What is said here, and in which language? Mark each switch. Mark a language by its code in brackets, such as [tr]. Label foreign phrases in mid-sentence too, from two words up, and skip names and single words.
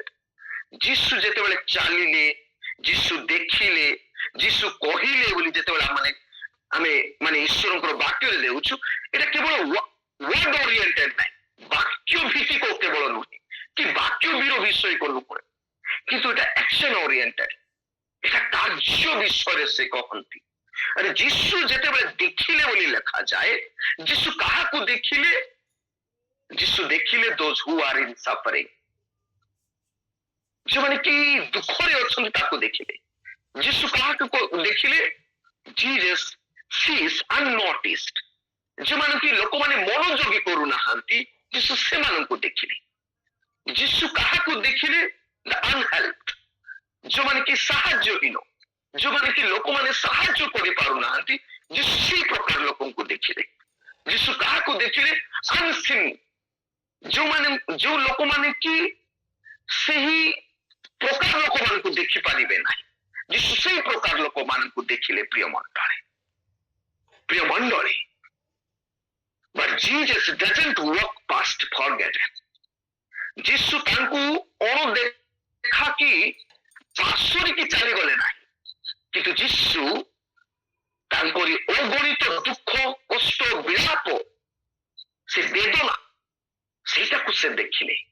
[or] ଯୀଶୁ ଯେତେବେଳେ ଚାଲିଲେ, ଯୀଶୁ ଦେଖିଲେ, ଯୀଶୁ କହିଲେ ବୋଲି ଯେତେବେଳେ ଆମେ ମାନେ ଈଶ୍ୱରଙ୍କର ବାକ୍ୟରେ ଦେଉଛୁ, ଏଇଟା କେବଳ [en] word oriented [or] ନାହିଁ, ବାକ୍ୟ ଭିତ୍ତିକ କେବଳ ନୁହେଁ, କି ବାକ୍ୟ ବିଷୟକ ନୁହେଁ, କିନ୍ତୁ ଏଟା [en] action oriented, [or] এটা କାର୍ଯ୍ୟ ବିଷୟରେ ସେ କହନ୍ତି। ଆରେ ଯୀଶୁ ଯେତେବେଳେ ଦେଖିଲେ ବୋଲି ଲେଖାଯାଏ, ଯୀଶୁ କାହାକୁ ଦେଖିଲେ? ଯୀଶୁ ଦେଖିଲେ [en] those who are in suffering, [or] ଯେଉଁମାନେ କି ଦୁଃଖରେ ଅଛନ୍ତି ତାକୁ ଦେଖିଲେ। ଯୀଶୁ କାହାକୁ ଦେଖିଲେ? [en] Jesus sees unnoticed, [or] ଯେଉଁମାନେ କି ଲୋକମାନେ ମନୋଯୋଗୀ କରୁନାହାନ୍ତି। ପାରୁନାହାନ୍ତି ଯୀଶୁ ସେମାନଙ୍କୁ ଦେଖିଲେ। ଯୀଶୁ କାହାକୁ ଦେଖିଲେ? [en] the unhelp, [or] ଯୋଉମାନେ କି ସାହାଯ୍ୟହୀନ, ଯୋଉମାନେ କି ଲୋକମାନେ ସାହାଯ୍ୟ କରିପାରୁନାହାନ୍ତି, ଯୀଶୁ ସେଇ ପ୍ରକାର ଲୋକଙ୍କୁ ଦେଖିଲେ। ଯୀଶୁ କାହାକୁ ଦେଖିଲେ? ଅନସିନ୍, ଯୋଉ ଲୋକମାନେ କି ସେହି ପ୍ରକାର ଲୋକମାନଙ୍କୁ ଦେଖିପାରିବେ ନାହିଁ, ଯୀଶୁ ସେଇ ପ୍ରକାର ଲୋକମାନଙ୍କୁ ଦେଖିଲେ। ପ୍ରିୟ ମଣ୍ଡଳୀ, [en] but Jesus doesn't walk past forgotten. [or] ଯୀଶୁ ତାଙ୍କୁ ଅଣଦେଖା କି ପାର୍ଶ୍ୱରେ ଚାଲିଗଲେ ନାହିଁ, କିନ୍ତୁ ଯୀଶୁ ତାଙ୍କରି ଅଗଣିତ ଦୁଃଖ, କଷ୍ଟ, ବିଳାପ, ସେ ବେଦନା, ସେଇଟାକୁ ସେ ଦେଖିଲେ।